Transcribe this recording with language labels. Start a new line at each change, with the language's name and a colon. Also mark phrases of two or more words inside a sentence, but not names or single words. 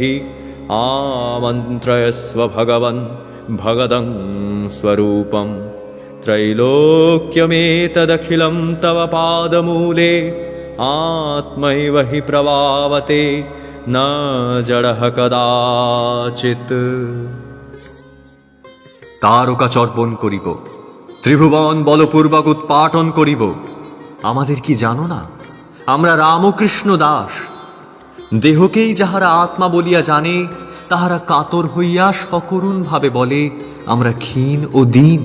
Sanskrit: आमन्त्रयस्व भगवन् भगदं स्वरूपं। त्रैलोक्यमेतदखिलं तव पादमूले। आत्मैव हि प्रभावते न जडः कदाचित्।
Bangla: তারকা চর্পণ করিব, ত্রিভুবন বলপূর্বক উৎপাটন করিব। আমাদের কি জানো না, আমরা রামকৃষ্ণ দাস। দেহকেই যাহারা আত্মা বলিয়া জানে, তাহারা কাতর হইয়া সকরুণ ভাবে বলে আমরা ক্ষীণ ও দীন।